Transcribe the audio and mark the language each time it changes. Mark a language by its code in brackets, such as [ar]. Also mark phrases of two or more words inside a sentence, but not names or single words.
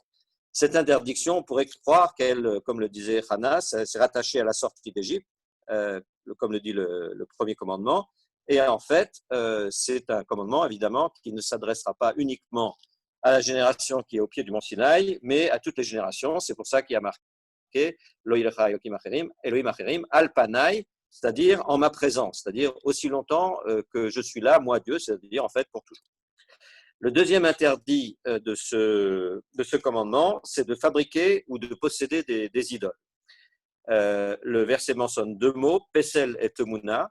[fr] Cette interdiction, on pourrait croire qu'elle, comme le disait Hana, s'est rattachée à la sortie d'Égypte, comme le dit le premier commandement. Et en fait, c'est un commandement, évidemment, qui ne s'adressera pas uniquement à la génération qui est au pied du mont Sinaï, mais à toutes les générations. C'est pour ça qu'il y a marqué [he] לא יהיה לך אלוהים אחרים אלוהים אחרים על פני, [fr] c'est-à-dire en ma présence, c'est-à-dire aussi longtemps que je suis là, moi Dieu, c'est-à-dire en fait pour toujours. Le deuxième interdit de ce commandement, c'est de fabriquer ou de posséder des idoles. Le verset mentionne deux mots, Pesel et Temuna.